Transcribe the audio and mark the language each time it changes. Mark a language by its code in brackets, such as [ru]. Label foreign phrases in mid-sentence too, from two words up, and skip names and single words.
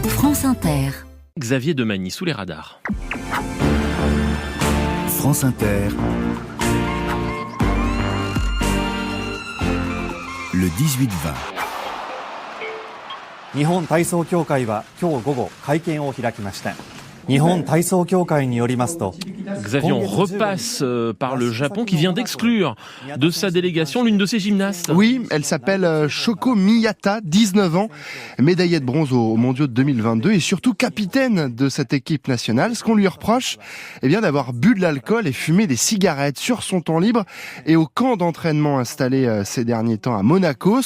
[fr] France Inter. Xavier Demagny sous les radars. France Inter. Le 18-20. [ja] 日本体操協会は今日午後会見を開きました。日本体操協会によりますと [fr] Xavier, on repasse par le Japon qui vient d'exclure de sa délégation l'une de ses gymnastes. Oui, elle s'appelle Shoko Miyata, 19 ans, médaillée de bronze aux mondiaux de 2022 et surtout capitaine de cette équipe nationale. Ce qu'on lui reproche, d'avoir bu de l'alcool et fumé des cigarettes sur son temps libre et au camp d'entraînement installé ces derniers temps à Monaco.